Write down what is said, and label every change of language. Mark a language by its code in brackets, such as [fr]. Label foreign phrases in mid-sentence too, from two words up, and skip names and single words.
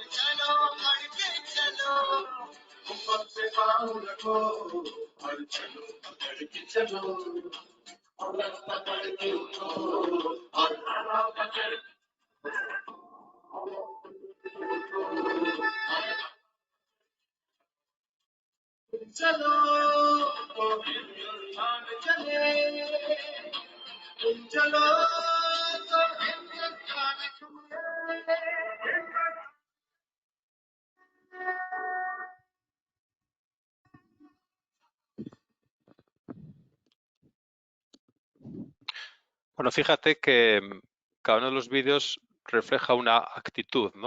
[hi] चलो बढ़के चलो ऊपर से पाँव रखो और चलो पकड़ के चलो और पकड़ के उठो और हवा पकड़ चलो तो हिंदुस्तान चले चलो तो हिंदुस्तान चले [es] Bueno, fíjate que cada uno de los vídeos refleja una actitud, ¿no?